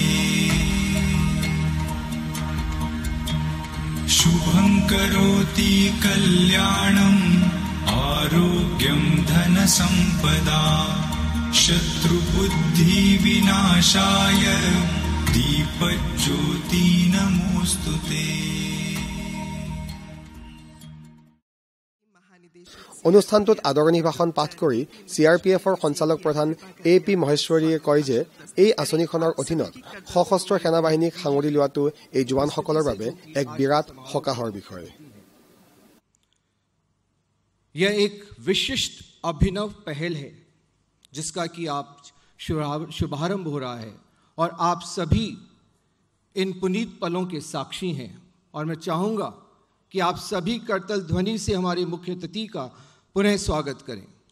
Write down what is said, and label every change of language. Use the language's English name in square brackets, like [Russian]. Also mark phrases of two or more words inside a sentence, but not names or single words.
[Sanskrit] शुभं करोति कल्याणम् आरोग्यं धन संपदा शत्रुबुद्धि विनाशाय दीपज्योति नमोस्तुते [Assamese] অনুষ্ঠানটোত আদৰণি ভাষণ পাঠ কৰি CRPFৰ সঞ্চালক প্ৰধান AP মহেশ্বৰীয়ে কয় যে এই আঁচনিখনৰ অধীনত সশস্ত্ৰ সেনাবাহিনীক সাঙুৰি লোৱাটো এই জোৱানসকলৰ বাবে এক বিৰাট সকাহৰ বিষয়। [Hindi] यह एक विशिष्ट अभिनव पहल है जिसका कि आप शुभारंभ हो रहा है और आप सभी इन पुनीत पलों के साक्षी हैं और मैं चाहूँगा कि आप सभी करतल ध्वनि से हमारे मुख्य अतिथि का पुनः स्वागत करें।